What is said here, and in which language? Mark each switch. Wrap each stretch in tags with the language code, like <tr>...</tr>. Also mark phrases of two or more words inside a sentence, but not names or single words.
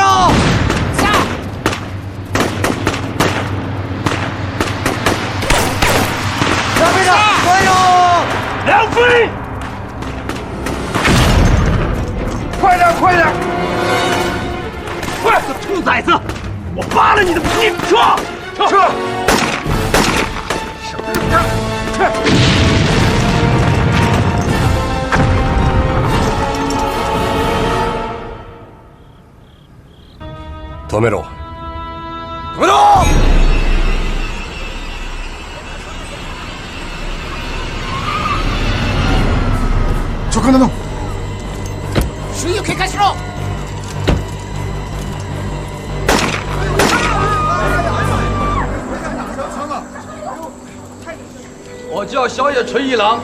<ja>さあ！やべえだ！捕まえろ！</ja> <zh>梁飞，快点，快点！快，臭崽子！我扒了你的皮！撤！</zh> <ja>止めろ。止めろ！</ja> <zh>就跟他弄。水域开始喽！我叫小野纯一郎。</zh>